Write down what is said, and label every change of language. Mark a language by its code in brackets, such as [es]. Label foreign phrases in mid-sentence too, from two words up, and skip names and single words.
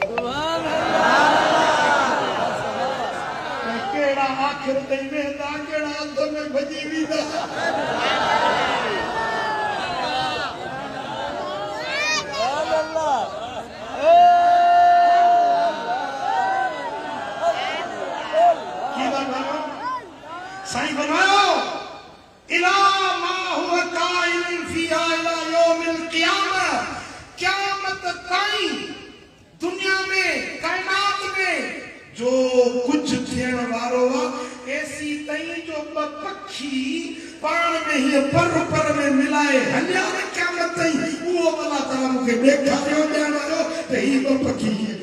[sd] कहिड़ा आख़िर ताईं वेंदा कहिड़ा अंध में भॼी वेंदा साईं फरमायो [ar] إلا ما هو قائم فيها إلى يوم القيامة [sd] क़यामत ताईं दुनिया में कायनात में जो कुछ थियण वारो आहे ऐसी ताईं जो ॿ पखी पाण में हीअ पर में मिलाए हलिया न क़यामत ताईं उहो अल्लाह ताला मूंखे ॾेखारियो ॾियण वारो त ही ॿ पखी